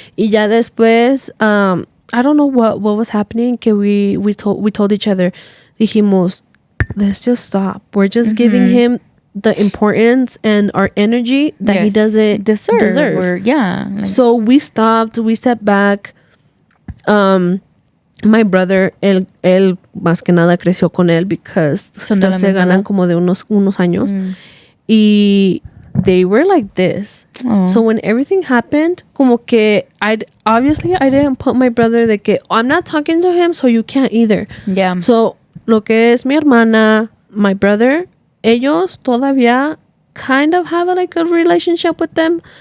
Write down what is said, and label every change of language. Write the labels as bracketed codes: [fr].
[es] Y ya después [en] I don't know what was happening, que we told each other, [es] dijimos, [en] let's just stop. We're just giving him the importance and our energy that he doesn't deserve. Or, yeah, like, so we stopped, we stepped back. My brother, [es] él más que nada creció con él, [en] because [es] se ganan como de unos años. [en] Y they were like this. Oh. So when everything happened, [es] como que [en] I didn't put my brother [es] de que [en] I'm not talking to him, so you can't either. Yeah. So [es] lo que es mi hermana, [en] my brother, [es] ellos todavía [en] kind of have a good relationship with them.